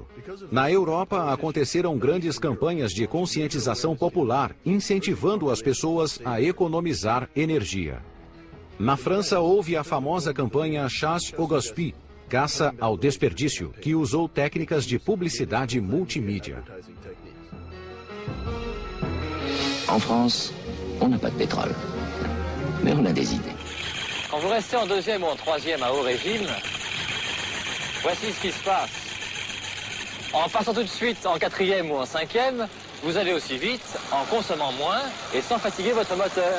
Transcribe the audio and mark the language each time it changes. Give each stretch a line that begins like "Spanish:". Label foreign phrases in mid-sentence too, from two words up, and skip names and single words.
Portuguese: Na Europa, aconteceram grandes campanhas de conscientização popular, incentivando as pessoas a economizar energia. Na França, houve a famosa campanha Chasse au Gaspillage, caça ao desperdício, que usou técnicas de publicidade multimídia.
French: En France, on n'a pas de pétrole, mais on a des idées. Quand vous restez en deuxième ou en troisième à haut régime, voici ce qui se passe. En passant tout de suite en quatrième ou en cinquième, vous allez aussi vite, en consommant moins et sans fatiguer votre moteur.